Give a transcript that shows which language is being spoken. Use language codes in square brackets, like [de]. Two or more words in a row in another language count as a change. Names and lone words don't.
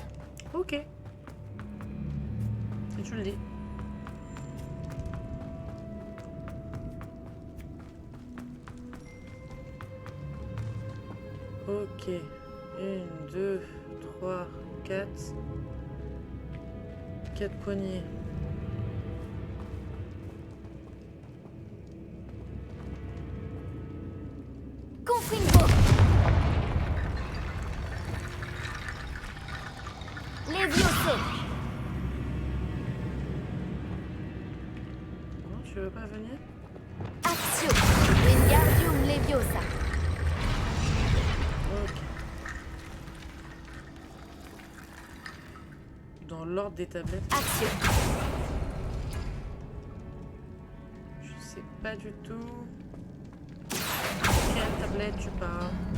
[fr] Ok. Si tu le dis. Ok. 1, 2, 3, 4. 4 poignées. Confringo. Levioso. Non, tu veux pas venir? Axio. Wingardium Leviosa. Ok. Dans l'ordre des tablettes. Axio. Je sais pas du tout. Quelle tablette tu parles?